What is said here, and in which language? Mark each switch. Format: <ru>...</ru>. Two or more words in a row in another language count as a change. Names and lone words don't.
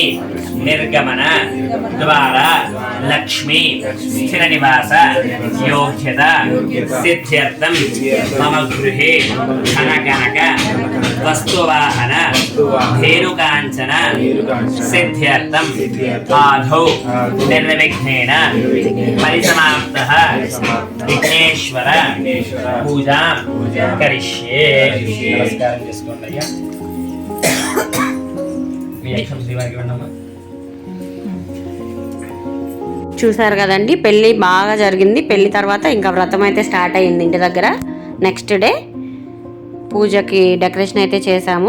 <sa>निर्गमन द्वारा लक्ष्मी स्थिर निवास योग्यता सिद्ध्यर्थम मम गृहे धनकनक वस्तुवाहन धेनुकांचन सिद्ध्यर्थम आधौ निर्विघ्नेन परिसमाप्तः विघ्नेश्वर पूजा करिष्ये।</sa> <te>नमस्कारं చేసుకోండి అయ్యా. మీ అక్షం శ్రీవారికి వండమ్మా. చూసారు కదండి, పెళ్ళి బాగా జరిగింది. పెళ్ళి తర్వాత ఇంకా వ్రతం అయితే స్టార్ట్ అయ్యింది ఇంటి దగ్గర.</te> <en>next day</en> <te>పూజకి డెకరేషన్ అయితే చేసాము.</te>